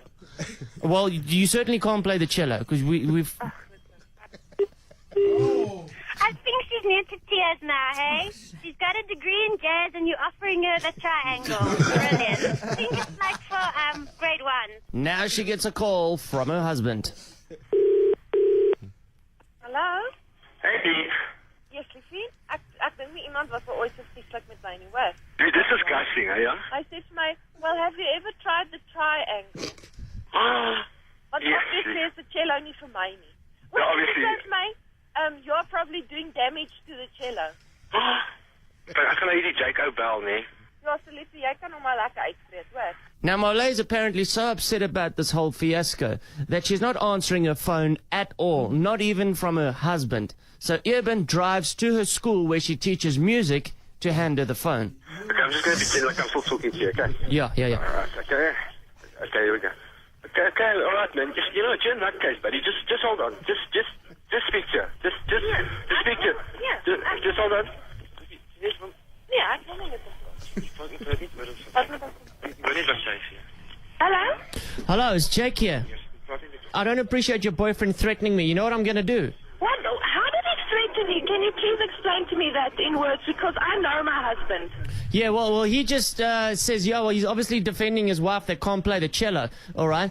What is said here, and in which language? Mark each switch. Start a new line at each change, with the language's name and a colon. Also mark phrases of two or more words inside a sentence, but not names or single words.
English: Well, you certainly can't play the cello because we've. I think she's near to tears now, hey? She's got a degree in jazz and you're offering her the triangle. Brilliant. I think it's like for grade 1. Now she gets a call from her husband.
Afrikaans: Hallo?
English: Hey, Dave.
Afrikaans: Yes, liefie. Ek dink nie iemand was ooit so vieslik met my nie, hoor.
English: Dude, this is disgusting,
Afrikaans: hè, ja? Hy sê vir my,
English: well, have you ever tried the triangle?
Afrikaans: Want
English: Yes.
Afrikaans: obviously is
English: the cello
Afrikaans: nie vir my nie. Ja, obviously. Hy sê vir my,
English: you're probably doing damage to the cello.
Afrikaans: Ek gaan nou hierdie Jaco bel, nee. Ja, so liefie, jy kan hom maar lekker uitspreek, hoor.
English: Now, Mole is apparently so upset about this whole fiasco that she's not answering her phone at all, not even from her husband. So Eben drives to her school where she teaches music to hand her the phone. Okay, I'm just going to pretend like I'm still talking to you, okay? Yeah. Alright, okay. Okay, here we go. Okay, alright, man. Just, you know, you're in that case, buddy. Just hold on. Just speak to her. Just speak to her. Yeah. Just hold on.
Afrikaans: Ja, ek wil nie met hom praat. Hallo?
English: Hello, it's Jake here. I don't appreciate your boyfriend threatening me. You know what I'm going to do? What? How did he threaten you? Can you please explain to me that in words? Because I know my husband. Yeah, well, he just says, he's obviously defending his wife that can't play the cello, all right?